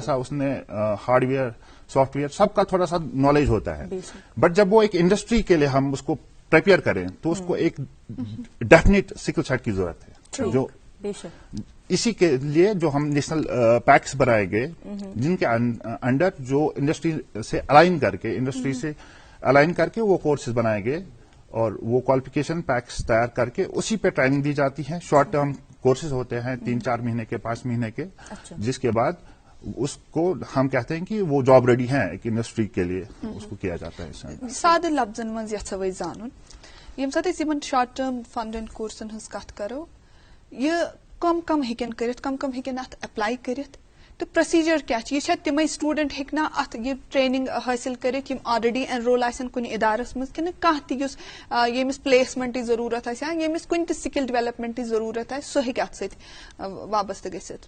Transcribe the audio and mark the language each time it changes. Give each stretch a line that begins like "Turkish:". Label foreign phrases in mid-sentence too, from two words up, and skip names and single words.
Urdu: سا اس نے
English: hardware software
Urdu: سب کا تھوڑا سا نالج ہوتا ہے, بٹ جب وہ ایک انڈسٹری کے لیے ہم اس کو پریپیئر کریں تو اس کو ایک
English: definite skill set
Urdu: کی ضرورت ہے, جو اسی کے لیے جو ہم
English: national packs
Urdu: بنائے گئے جن کے انڈر جو انڈسٹری سے الائن کر کے وہ کورسز بنائے گئے اور وہ
English: qualification packs
Urdu: تیار کر کے اسی پہ ٹریننگ دی جاتی ہے.
English: short term courses
Urdu: ہوتے ہیں 3-4 مہینے کے 5 مہینے کے, جس کے بعد اس کو ہم کہتے ہیں کہ وہ
English: job ready
Urdu: ہیں ایک انڈسٹری کے لیے, اس کو کیا جاتا ہے.
Kashmiri: سادٕ لفظن منٛز یژھو أسۍ زانُن ییٚمہِ ساتہٕ أسۍ یِمن
English: short term fund and
Kashmiri: کورسن ہٕنٛز کتھ کرو, یہِ کم ہیٚکن کٔرِتھ, کم ہیٚکن اتھ اپلاے کٔرِتھ, تہٕ پروسیجر کیٛاہ چھِ؟ یہِ چھا تِمے سٹوڈنٹ ہیٚکہِ نا اتھ یہِ ٹریننگ حٲصِل کٔرِتھ یِم آلریڈی اینرول آسن کُنہِ ادارس منٛز, کِنہٕ کانٛہہ تہِ یُس ییٚمِس پلیسمنٹٕچ ضروٗرت آسہِ یا ییٚمِس کُنہِ تہِ سکل ڈیولپمنٹٕچ ضروٗرت آسہِ سُہ ہیٚکہِ اتھ سۭتۍ وابستہٕ گٔژھِتھ؟